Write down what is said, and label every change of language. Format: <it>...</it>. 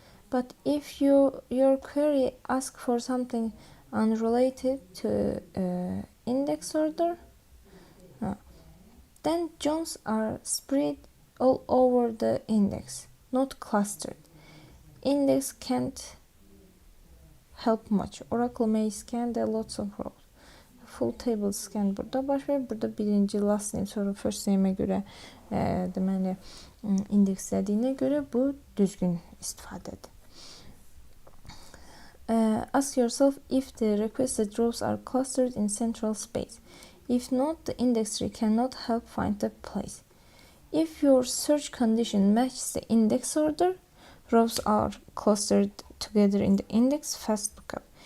<en>But if your query asks for something unrelated to index order, then jumps are spread all over the index, not clustered. Index can't help much. Oracle may scan the lots of rows.</en> <az>Full table scan burada baş verir. Burada birinci last name sonra first name'e göre deməli indekslədiyinə görə bu düzgün istifadədir.</az> <en>Ask yourself if the requested rows are clustered in central space. If not, the index tree cannot help find the place. If your search condition matches the index order, rows are clustered together in the index fast lookup.</en>